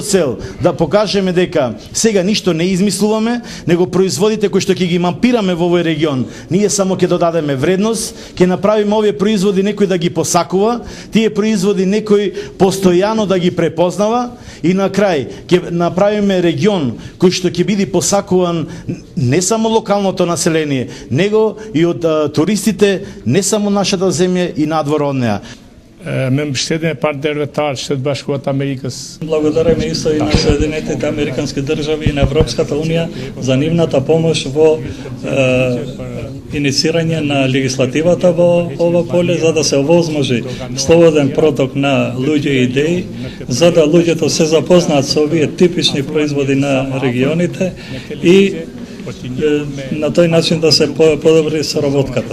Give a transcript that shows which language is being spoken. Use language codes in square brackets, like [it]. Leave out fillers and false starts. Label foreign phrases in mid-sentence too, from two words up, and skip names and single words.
[mk] цел да покажеме дека сега ништо не измислуваме, него производите кои што ќе ги мапираме во овој регион, ние само ќе додадеме вредност, ќе направиме овие производи некој да ги посакува, тие производи некој постојано да ги препознава и на крај ќе направиме регион кој што ќе биде посакуван не само локалното население, него и од туристите, не само нашата земја и надвор од неа. [sq] Me mbështetjen e partnerëve Shtetë Bashkuar të Amerikës. [mk] Благодариме исто и на Соединетите американски држави и на Европската унија за нивната помош во инициирање на легислативата во ова поле за да се овозможи слободен проток на луѓе и идеи, за да луѓето се запознаат со овие типични производи на регионите и на тој начин да се подобри соработката.